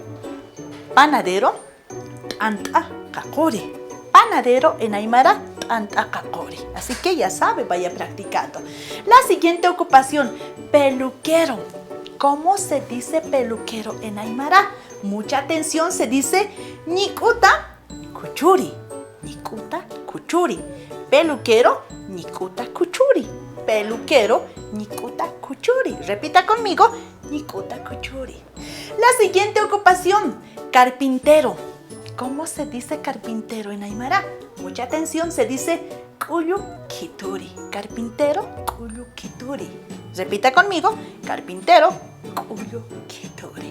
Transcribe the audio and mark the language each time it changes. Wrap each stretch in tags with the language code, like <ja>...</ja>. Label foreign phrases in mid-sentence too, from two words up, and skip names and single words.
<ay>Panadero, anta kakuri.</ay> <es>Panadero en Aymara,</es> <ay>anta kakuri.</ay> <es>Así que ya sabe, vaya practicando. La siguiente ocupación, peluquero. ¿Cómo se dice peluquero en Aymara? Mucha atención, se dice</es> <ay>nikuta kuchuri. Nikuta kuchuri. Peluquero, nikuta kuchuri. Peluquero, nikuta kuchuri.</ay> <es>Repita conmigo,</es> <ay>nikuta kuchuri.</ay> <es>La siguiente ocupación, carpintero. ¿Cómo se dice carpintero en Aymara? Mucha atención, se dice</es> <ay>kuyu kituri.</ay> <es>Carpintero,</es> <ay>kuyu kituri.</ay> <es>Repita conmigo, carpintero,</es> <ay>kuyu kituri.</ay>